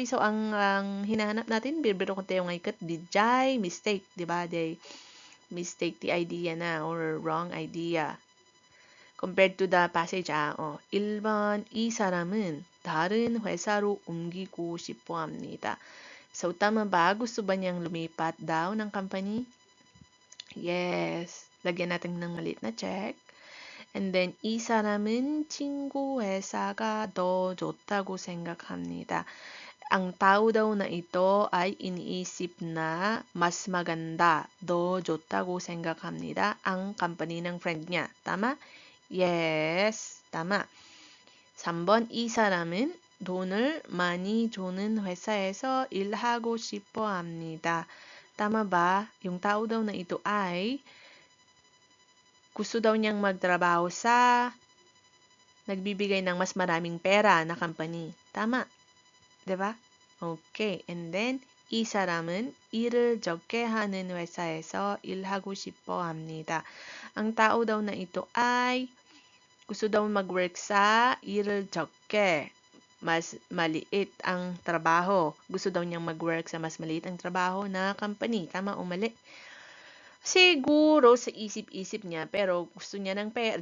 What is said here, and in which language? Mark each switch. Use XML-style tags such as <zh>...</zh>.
<tl>So, ang hinahanap natin, bibiro ko tayo ngayon dijay, mistake, di ba?</tl> <en>They mistake the idea na or wrong idea. Compared to the passage,</en> <ko>1번, 이 사람은 다른 회사로 옮기고 싶어 합니다.</ko> <tl>So, tama ba? Gusto ba niyang lumipat daw ng company?</tl> <en>Yes.</en> <tl>Lagyan natin ng maliit na check.</tl> <en>And then,</en> <ko>이 사람은 친구 회사가 더 좋다고 생각합니다.</ko> <tl>Ang tao daw na ito ay iniisip na mas maganda,</tl> <ko>더 좋다고 생각합니다.</ko> <tl>Ang company ng friend niya. Tama? Yes, tama.</tl> <ko>3번 이 사람은 돈을 많이 주는 회사에서 일하고 싶어 합니다.</ko> <tl>Tama ba? Yung tao daw na ito ay gusto daw niyang magtrabaho sa nagbibigay ng mas maraming pera na company. Tama. 'Di ba? Okay.</tl> <en>And then</en> <ko>이 사람은 일을 적게 하는 회사에서 일하고 싶어 합니다.</ko> <tl>Ang tao daw na ito ay gusto daw mag-work sa</tl> <ko>일을 적게,</ko> <tl>mas maliit ang trabaho. Gusto daw niyang mag-work sa mas maliit ang trabaho na company. Tama o mali? Siguro sa isip-isip niya, pero gusto niya ng pera.</tl>